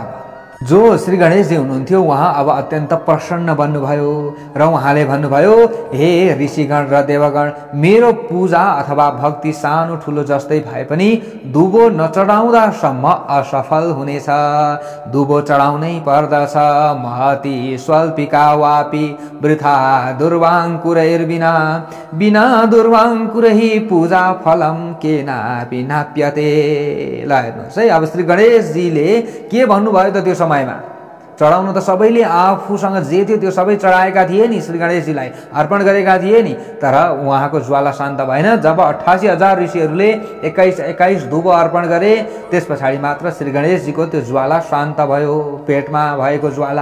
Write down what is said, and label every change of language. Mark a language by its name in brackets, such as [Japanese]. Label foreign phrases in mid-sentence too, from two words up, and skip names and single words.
[Nepali] जो श्री गणेशजी हुनुहुन्थ्यो उहाँ अब अत्यन्त प्रसन्न बन्नुभयो र उहाँले भन्नुभयो, हे ऋषिगण र देवगण, मेरो पूजा अथवा भक्ति सानो ठुलो जस्तै भए पनि दुबो नचढाउँदासम्म असफल हुनेछ। दुबो चढाउनै पर्दछ। [Sanskrit] महती स्वल्पिका वापी वृथा दुर्वांकुरैर्विना बिना दुर्वांकुरै पूजा फलम केनापि नाप्यते। [Nepali] ल हेर्नुहोस् है, अब श्री गणेशजीले के भन्नुभयो त त्यो समयमा? चढाउनु त सबैले आफूसँग जे थियो त्यो सबै चढाएका थिए नि, श्री गणेशजीलाई अर्पण गरेका थिए नि, तर उहाँको ज्वाला शान्त भएन। जब 88,000 ऋषिहरूले 21 दुबो अर्पण गरे त्यस पछाडि मात्र श्री गणेशजीको त्यो ज्वाला शान्त भयो, पेटमा भएको ज्वाला।